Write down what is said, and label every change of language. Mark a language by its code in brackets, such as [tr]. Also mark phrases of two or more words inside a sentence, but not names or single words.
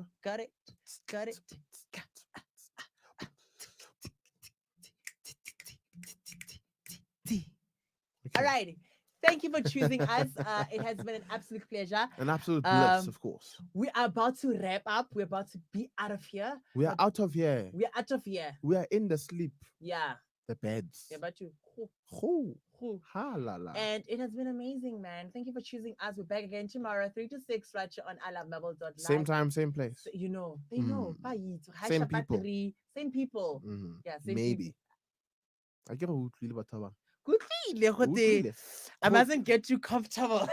[en] Got it. Got it. All right. Thank you for choosing us. It has been an absolute pleasure. An absolute bliss, of course. We are about to wrap up. We're about to be out of here. We are out of here. We are out of here. We are in the sleep. Yeah. The beds. We're about to. Ha la la. And it has been amazing, man. Thank you for choosing us. We're back again tomorrow, 3 to 6, right here on alamebel.live. Same time, same place. So, they know. Same people. Same people. Yeah, same Maybe. I get a people. I mustn't get too comfortable.